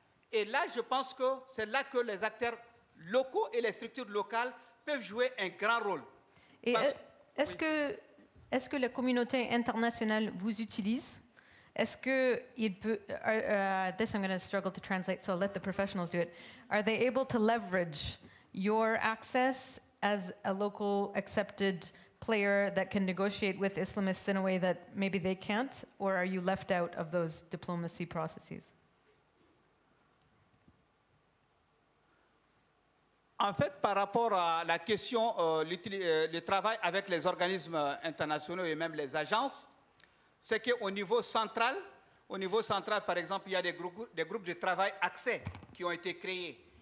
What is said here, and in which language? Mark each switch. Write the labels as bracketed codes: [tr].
[fr] Et là, je pense que c'est là que les acteurs locaux et les structures locales peuvent jouer un grand rôle. Et est-ce que la communauté internationale vous utilise? Est-ce que il peut? [en] This I'm going to struggle to translate, so I'll let the professionals do it. Are they able to leverage your access as a local accepted player that can negotiate with Islamists in a way that maybe they can't, or are you left out of those diplomacy processes? [fr] En fait, par rapport à la question du travail avec les organismes internationaux et même les agences, c'est qu'au niveau central, par exemple, il y a des groupes de travail accès qui ont été créés.